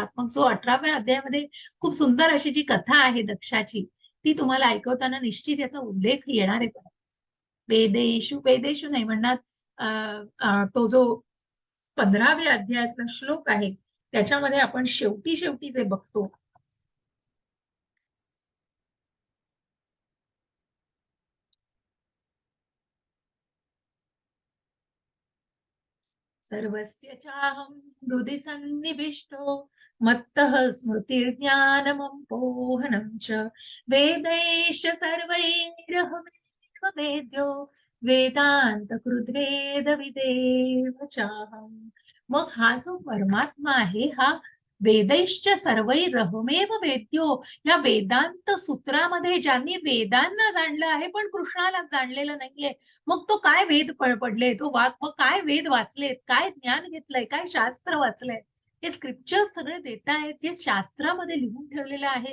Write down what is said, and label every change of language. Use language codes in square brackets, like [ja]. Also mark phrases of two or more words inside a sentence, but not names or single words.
[mr] मग जो 18व्या अध्यायामध्ये खूप सुंदर अशी जी कथा आहे दक्षाची, ती तुम्हाला ऐकवताना निश्चित याचा उल्लेख येणार आहे परत. वेदेषु नाही म्हणणार अ, तो जो 15व्या अध्यायातला श्लोक आहे, त्याच्यामध्ये आपण शेवटी जे बघतो, [sa] सर्वस्य चाहं हृदि सन्निविष्टो मत्तः स्मृतिर्ज्ञानमपोहनं च वेदैश्च सर्वैरहमेव वेद्यो वेदान्तकृद्वेदविदेव चाहम्. [mr] मग हा जो परमात्मा आहे हा [sa] वेदैश्च सर्वैरहमेव वेद्यो [mr] या वेदांत सूत्रामध्ये ज्यांनी वेदांना जाणलं आहे पण कृष्णाला जाणलेलं नाहीये. मग तो काय वेद पडले तो मग काय वेद वाचलेत, काय ज्ञान घेतलंय, काय शास्त्र वाचलंय. हे स्क्रिप्चर्स सगळे देतायत, जे शास्त्रामध्ये लिहून ठेवलेलं आहे.